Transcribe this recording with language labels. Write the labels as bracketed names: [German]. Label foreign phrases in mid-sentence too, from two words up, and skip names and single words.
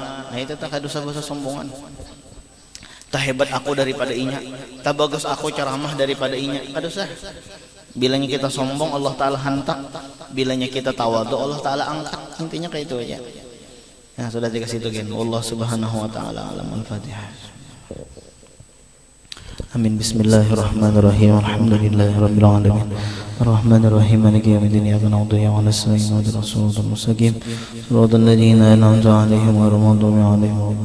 [Banjar] Nah itu tak ada bahasa sombongan. Tak hebat aku daripada inya, tak bagus aku ceramah daripada inya. Kadusah. Bilanya kita sombong Allah Ta'ala hantak, bilanya kita tawadu Allah Ta'ala angkat. Intinya kayak itu aja. Nah sudah dikasih itu gen. [Arabic] الله سبحانه وتعالى أعلم. Al-Fatihah. Amin. بسم الله الرحمن الرحيم الحمد لله رب العالمين. الرحمن الرحيم مالك يوم الدين. إياك نعبد وإياك نستعين اهدنا الصراط المستقيم صراط الذين أنعمت عليهم غير المغضوب عليهم ولا الضالين.